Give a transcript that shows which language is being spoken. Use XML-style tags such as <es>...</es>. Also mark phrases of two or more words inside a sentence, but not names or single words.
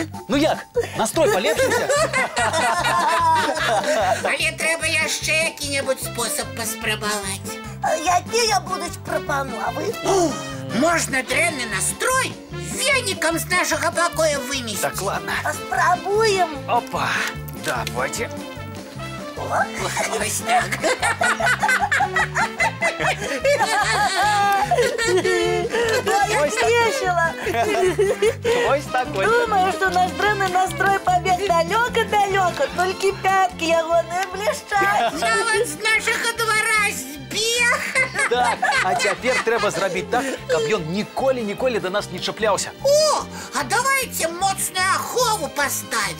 <be>Настрой палепшыўся? Але трэба яшчэ які-небудзь спосаб паспрабаваць. Якія будуць прапановы? Можна дрэнны настрой венікам з нашага пакоя вымесціць. Так, ладно. Паспрабуем.</be> <ru>Опа, давайте.</ru> <uk>Ось так. Ой, весело. Ось такой.</uk> <be>Думаю, что наш дрэнны настрой побег далёка-далёка, толькі пяткі ягоныя блішчаць. Нават з нашага двара збег. Так, а цяпер трэба зрабіць так, каб ён ніколі да нас не чапляўся. О, а давайте моцную ахову паставіць.</be>